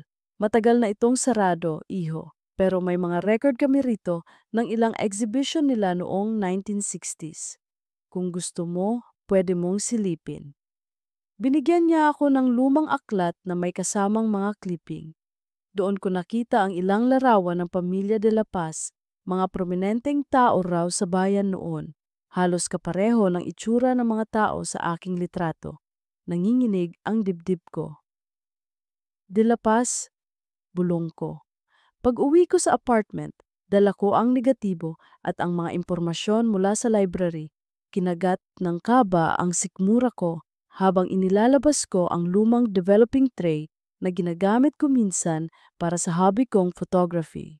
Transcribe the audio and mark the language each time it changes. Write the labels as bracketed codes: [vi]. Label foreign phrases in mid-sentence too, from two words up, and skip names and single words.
[tl] Matagal na itong sarado, iho. Pero may mga record kami rito ng ilang exhibition nila noong 1960s. Kung gusto mo, pwede mong silipin." Binigyan niya ako ng lumang aklat na may kasamang mga clipping. Doon ko nakita ang ilang larawan ng pamilya de la Paz, mga prominenteng tao raw sa bayan noon. Halos kapareho ng itsura ng mga tao sa aking litrato. Nanginginig ang dibdib ko. De la Paz, bulong ko. Pag-uwi ko sa apartment, dala ko ang negatibo at ang mga impormasyon mula sa library. Kinagat ng kaba ang sikmura ko habang inilalabas ko ang lumang [en] developing tray [tl] na ginagamit ko minsan para sa hobby kong photography.